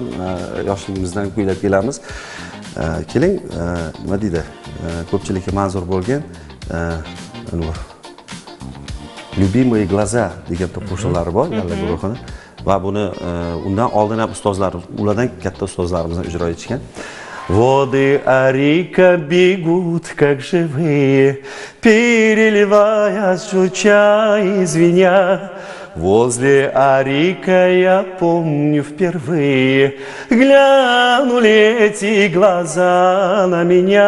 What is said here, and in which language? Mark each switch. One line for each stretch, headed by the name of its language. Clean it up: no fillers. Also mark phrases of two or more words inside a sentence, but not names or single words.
Uzbek: Yoshligimizdan kuylab kelamiz. Keling, nima deydi? Ko'pchilikka manzur bo'lgan Любимые глаза degan qo'shiqlari bor Yalla guruhini va buni undan oldin ham ustozlar, ulardan katta ustozlarimiz ijro etishgan.
Russian: Воды Арика бегут, как живые, переливаясь, журча и звеня. Возле Арика я помню впервые глянули эти глаза на меня.